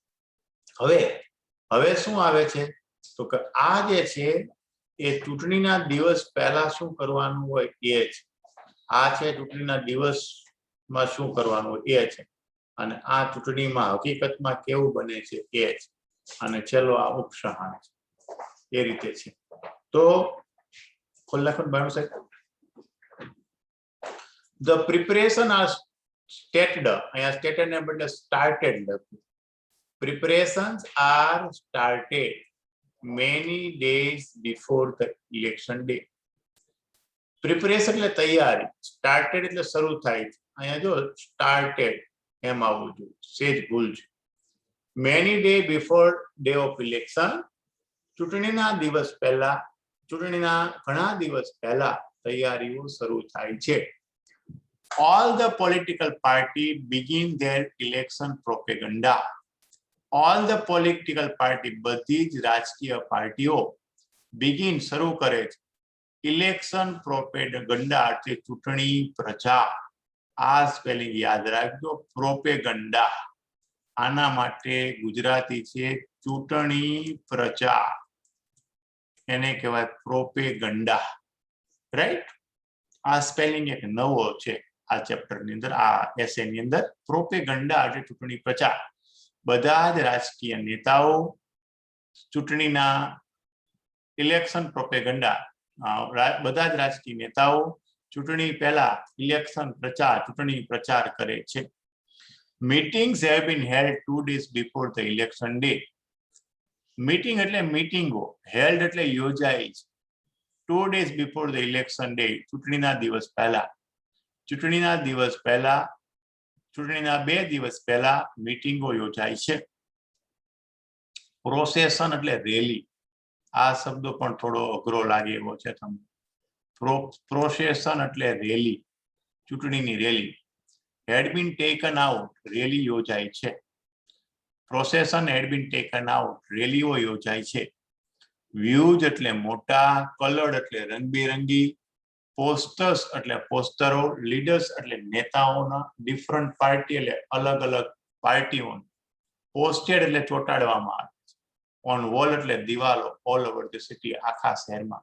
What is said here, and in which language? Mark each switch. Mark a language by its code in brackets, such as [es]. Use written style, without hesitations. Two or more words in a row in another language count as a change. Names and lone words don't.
[gu] હવે શું આવે છે તો કે આ જે છે એ ચૂંટણીના દિવસ પહેલા શું કરવાનું હોય એ છે. આ છે ચૂંટણીના દિવસમાં શું કરવાનું હોય એ છે, અને આ ચૂંટણીમાં હકીકતમાં કેવું બને છે એ છે, અને છેલ્લો આ ઉપસહાર છે. એ રીતે છે. તો ખોલ્લાખોલ બાણું સાહેબ, [en] the preparation are stated, અહીંયા stated [gu] ને બદલે [en] started લખ્યું. Preparations are started many days before the election day. [gu] Preparation એટલે તૈયારી, started એટલે શરૂ થાય છે, અહીંયા જો started એમ આવવું જોઈએ, સેજ ભૂલ છે. [en] Many days before day of election, [gu] ચૂંટણીના દિવસ પહેલા, ચૂંટણીના ઘણા દિવસ પહેલા તૈયારીઓ શરૂ થાય છે. [en] All the political party begin their election propaganda. All the political party, [gu] બધી જ રાજકીય પાર્ટીઓ begin શરૂ કરે છે, [en] election propaganda [gu] એટલે ચૂંટણી પ્રચાર. આ સ્પેલિંગ યાદ રાખજો, પ્રોપેગન્ડા. આના માટે ગુજરાતી છે ચૂંટણી પ્રચાર, એને કહેવાય પ્રોપેગન્ડા, રાઈટ. આ સ્પેલિંગ એક નવો છે આ ચેપ્ટર ની અંદર, આ એસે ની અંદર. પ્રોપેગન્ડા એટલે ચૂંટણી પ્રચાર. બધા જ રાજકીય નેતાઓ ચૂંટણીના [en] election propaganda, [gu] બધા જ રાજકીય નેતાઓ ચૂંટણી પહેલા ઇલેક્શન પ્રચાર, ચૂંટણી પ્રચાર કરે છે. [en] Meetings have been held 2 days before the election day. [gu] મીટિંગ એટલે મીટિંગો, હેલ્ડ એટલે યોજાઈ છે. [en] 2 days before the election day, [gu] ચૂંટણીના દિવસ પહેલા. ચૂંટણીના દિવસ પહેલા, ચૂંટણીના 2 દિવસ પહેલા મીટિંગો યોજાય છે. પ્રોસેશન એટલે રેલી. આ શબ્દો પણ થોડો અઘરો લાગે એવો છે તમને. પ્રોસેશન એટલે રેલી, ચૂંટણીની રેલી. [en] had been taken out, [gu] રેલી યોજાય છે. [en] પ્રોસેશન had been taken out, [gu] રેલીઓ યોજાય છે. વ્યુઝ એટલે મોટા, કલર્ડ એટલે રંગબેરંગી, પોસ્ટર્સ એટલે પોસ્ટરો, લીડર્સ એટલે નેતાઓના, [en] different party [gu] એટલે અલગ અલગ પાર્ટીઓ, પોસ્ટેડ એટલે ચોંટાડવામાં આવે છે, [en] on wall [gu] એટલે દિવાલો, [en] all over the city, [gu] આખા શહેરમાં.